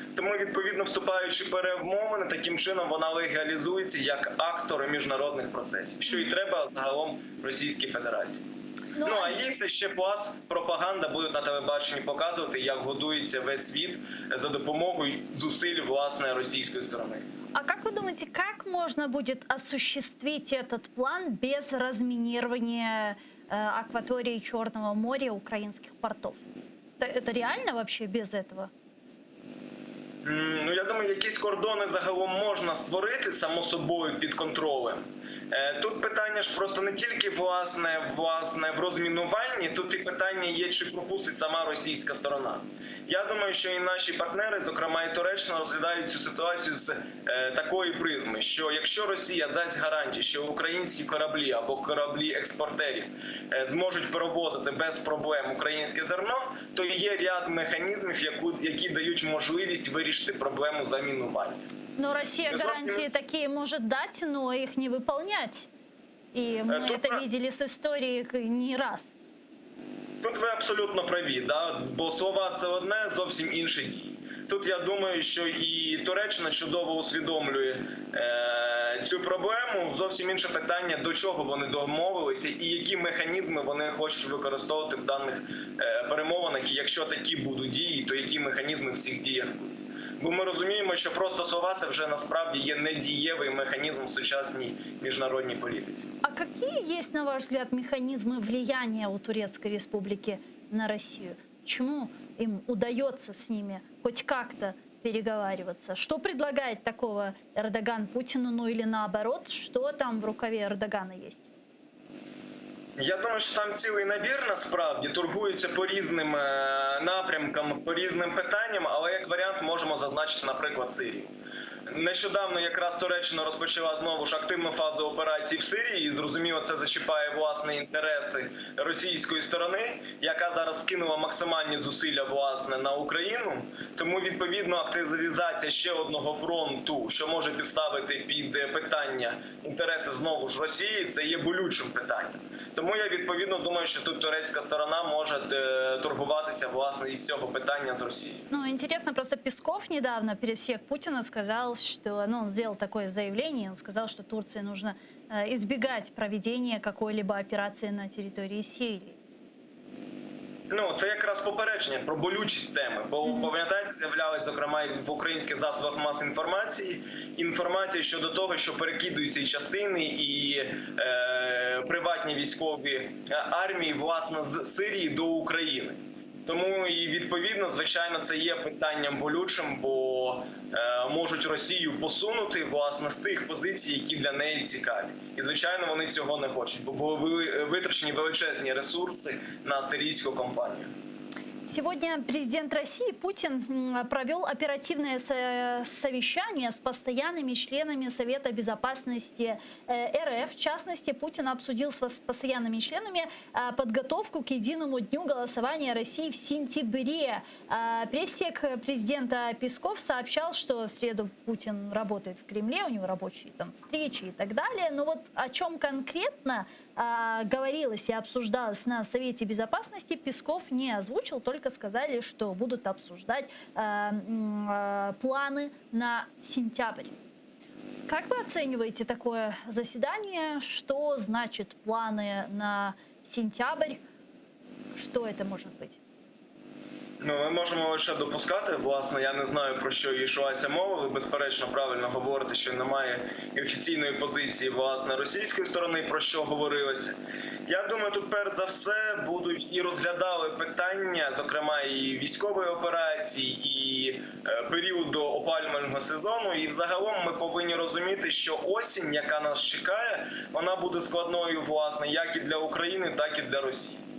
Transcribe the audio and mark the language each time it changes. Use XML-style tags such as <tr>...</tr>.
<uk>Тому, відповідно, вступаючи в перемовини, таким чином вона легалізується як актор міжнародних процесів, що і треба загалом Російській Федерації. Ну, а їй це ще пласт пропаганда, будуть на телебаченні показувати, як годується весь світ за допомогою зусиль, власне, російської сторони.</uk> <ru>А как вы думаете, как можно будет осуществить этот план без разминирования акватории Черного моря, украинских портов? Это реально вообще без этого?</ru> <uk>Ну, я думаю, якісь кордони загалом можна створити, само собою, під контролем. Тут питання ж просто не тільки власне в розмінуванні, тут і питання є, чи пропустить сама російська сторона. Я думаю, що і наші партнери, зокрема і Туреччина, розглядають цю ситуацію з такої призми, що якщо Росія дасть гарантії, що українські кораблі або кораблі експортерів зможуть перевозити без проблем українське зерно, то є ряд механізмів, які дають можливість вирішити проблему замінування.</uk> <ru>Но Россия гарантии такие может дать, но их не выполнять. И мы это видели с истории не раз.</ru> <uk>Тут ви абсолютно праві, да? Бо слова – це одне, зовсім інші дії. Тут я думаю, що і Туреччина чудово усвідомлює цю проблему. Зовсім інше питання, до чого вони домовилися і які механізми вони хочуть використовувати в даних перемовинах. І якщо такі будуть дії, то які механізми в цих діях будуть. Бо ми розуміємо, що просто слова – це вже насправді є недієвий механізм в сучасній міжнародній політиці.</uk> <ru>А какие есть, на ваш взгляд, механизмы влияния у Турецкой Республики на Россию? Почему им удается с ними хоть как-то переговариваться? Что предлагает такого Эрдоган Путину, ну или наоборот, что там в рукаве Эрдогана есть?</ru> <uk>Я думаю, що там цілий набір насправді торгуються по різним напрямкам, по різним питанням, але як варіант можемо зазначити, наприклад, Сирію. Нещодавно якраз Туреччина розпочала знову ж активну фазу операцій в Сирії, і зрозуміло, це зачіпає власне інтереси російської сторони, яка зараз скинула максимальні зусилля власне на Україну. Тому відповідно активізація ще одного фронту, що може підставити під питання інтереси знову ж Росії, це є болючим питанням. Тому я відповідно думаю, що тут турецька сторона може торгуватися власне із цього питання з Росією.</uk> <ru>Ну, интересно, просто Песков недавно, пересек Путина, сказал, что, он сделал такое заявление, он сказал, что Турции нужно избегать проведения какой-либо операции на территории Сирии.</ru> <uk>Ну, це якраз попередження про болючість теми, бо, пам'ятаєте, з'являлась, зокрема, і в українських засобах маси інформація щодо того, що перекидуються і частини, і приватні військові армії, власне, з Сирії до України. Тому і відповідно, звичайно, це є питанням болючим, бо можуть Росію посунути, власне, з тих позицій, які для неї цікаві. І, звичайно, вони цього не хочуть, бо були витрачені величезні ресурси на сирійську кампанію.</uk> <ru>Сегодня президент России Путин провел оперативное совещание с постоянными членами Совета Безопасности РФ. В частности, Путин обсудил с постоянными членами подготовку к единому дню голосования России в сентябре. Пресс-сек президента Песков сообщал, что в среду Путин работает в Кремле, у него рабочие там встречи и так далее. Но вот о чем конкретно говорилось и обсуждалось на Совете Безопасности, Песков не озвучил, только сказали, что будут обсуждать планы на сентябрь. Как вы оцениваете такое заседание? Что значит планы на сентябрь? Что это может быть?</ru> <uk>Ну, ми можемо лише допускати, власне, я не знаю, про що йшлася мова, ви безперечно правильно говорите, що немає офіційної позиції, власне, російської сторони, про що говорилося. Я думаю, тут перш за все будуть і розглядали питання, зокрема і військової операції, і періоду опалювального сезону, і взагалом ми повинні розуміти, що осінь, яка нас чекає, вона буде складною, власне, як і для України, так і для Росії.</uk>